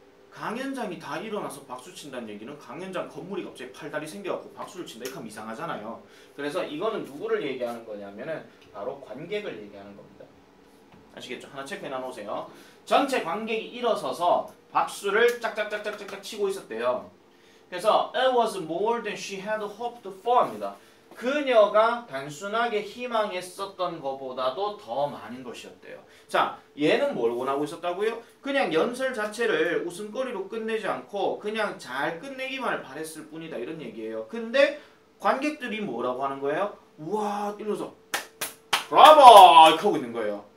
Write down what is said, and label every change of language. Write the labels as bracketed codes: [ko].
[ko] 강연장이 다 일어나서 박수 친다는 얘기는 강연장 건물이 갑자기 팔다리 생겨갖고 박수를 친다. 이렇게 하면 이상하잖아요. 그래서 이거는 누구를 얘기하는 거냐면은 바로 관객을 얘기하는 겁니다. 아시겠죠? 하나 체크해 놔놓으세요. 전체 관객이 일어서서 박수를 짝짝짝짝짝 치고 있었대요. 그래서 [en] it was more than she had hoped for [ko] 합니다. 그녀가 단순하게 희망했었던 것보다도 더 많은 것이었대요. 자, 얘는 뭘 원하고 있었다고요? 그냥 연설 자체를 웃음거리로 끝내지 않고 그냥 잘 끝내기만을 바랬을 뿐이다 이런 얘기예요. 근데 관객들이 뭐라고 하는 거예요? 우와 이러면서 브라보! 이렇게 하고 있는 거예요.